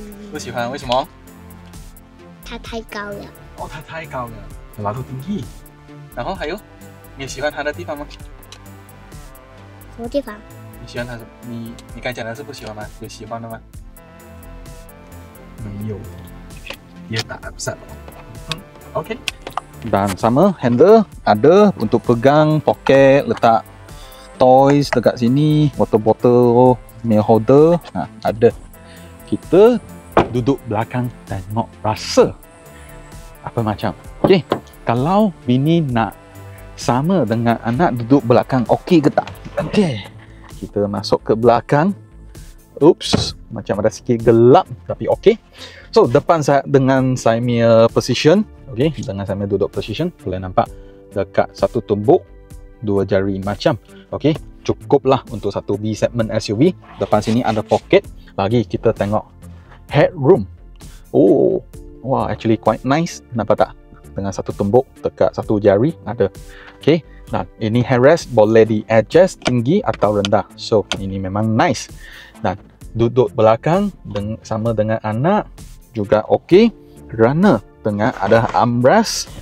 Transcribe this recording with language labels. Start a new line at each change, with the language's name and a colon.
Chinese: 不喜欢，为什么？它太高了。哦，它太高了，拉头定义。然后还有，你喜欢它的地方吗？什么地方？你喜欢它什么？你刚才讲的是不喜欢吗？有喜欢的吗？没有，
Malay: dia tak upset. Okay. Dan sama handle ada untuk pegang, poket, letak toys dekat sini, water bottle, meal holder, ada. Kita duduk belakang tengok rasa apa macam. Okay, kalau bini nak sama dengan anak duduk belakang, okey ke tak? Okay, kita masuk ke belakang. Oops, macam ada sikit gelap tapi okey. So depan saya dengan saya punya position, okey, dengan saya punya duduk position, boleh nampak dekat satu tumbuk 2 jari macam. Okey, cukuplah untuk satu B segment SUV. Depan sini ada pocket. Lagi kita tengok headroom.
English: Oh, wow, actually quite nice.
Malay: Nampak tak? Dengan satu tumbuk dekat satu jari ada. Okey, dan ini headrest boleh di adjust tinggi atau rendah. So ini memang nice. Dan duduk belakang sama dengan anak juga okey. Kerana tengah ada armrest.